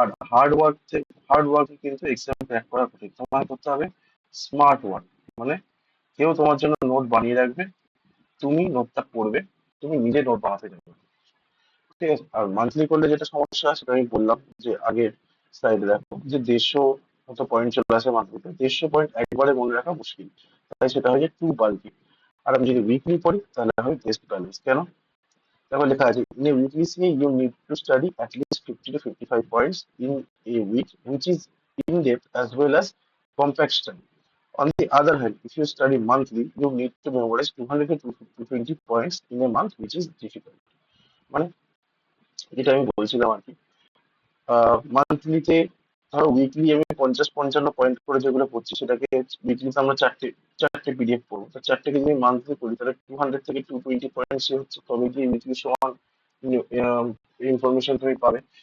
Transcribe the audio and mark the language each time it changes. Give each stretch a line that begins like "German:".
Bangla: Hard work কিন্তু exam crack করা কঠিন। তোমার করতে হবে স্মার্ট ওয়ার্ক, মানে কেউ তোমার জন্য নোট বানিয়ে রাখবে, তুমি নোটটা পড়বে, তুমি নিজে নোট বানাতে যাবে। ঠিক আছে, আর মান্থলি করলে যেটা সমস্যা সেটা আমি বললাম, যে আগের স্লাইডে দেখো যে 150 মতো পয়েন্ট চলে আসে মান্থলিতে। 150 পয়েন্ট একবারে মনে রাখা মুশকিল, তাই সেটা হয়ে যায় টু বাল্কি। আর আমি যদি উইকলি পড়ি তাহলে হয় বেস্ট ব্যালেন্স। কেন? তারপর লেখা আছে,
English: in a weekly CA you need to study at least 50 to 55 points in a week, which is in depth as well as compact study. On the other hand, if you study monthly, you need to memorize 200 to 220 points in a month, which is difficult.
Bangla: মানে যেটা আমি বলছিলাম আর কি, মান্থলিতে ধরো, weekly আমি 50-55 point করে যেগুলো পড়ছি, সেটাকে উইকলিতে আমরা চারটে চারটে পিডিএফ পড়বো। তো চারটেকে যদি মান্থলি করি, তাহলে 200 থেকে 220 পয়েন্ট হচ্ছে, তবে কি উইকলি সমান ইনফরমেশন তুমি পাবে।